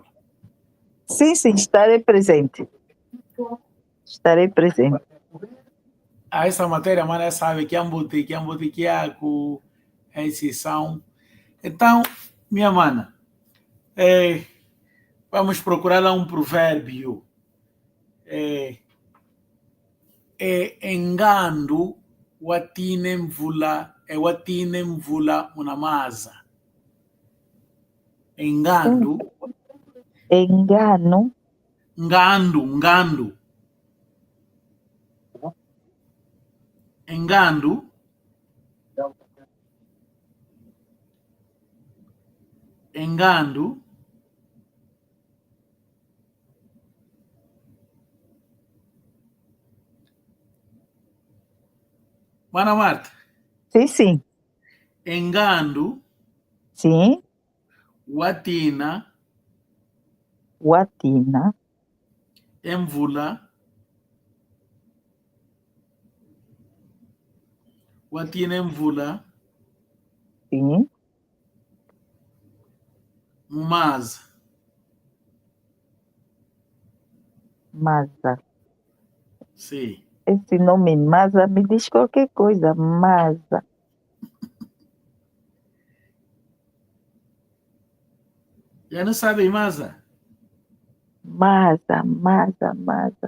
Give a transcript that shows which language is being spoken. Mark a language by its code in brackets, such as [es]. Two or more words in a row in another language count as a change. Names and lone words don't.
[pt] Sim, sim, estarei presente. Estarei presente. Essa matéria, mana, sabe que é um boutique, com exceção. Então, minha mana, vamos procurar lá um provérbio. [kmb] Engando watine mvula unamaza. Engando, Engano, ngando. Engando, engando, mana Marta, [pt] sim, sim. [kmb] engando [pt] Sim, [kmb] watina Watina, emvula, [pt] sim. [kmb] mumaza. Maza. [pt] Sim. Esse nome Maza me diz qualquer coisa. Maza. Já não sabe maza? Maza, Maza, Maza.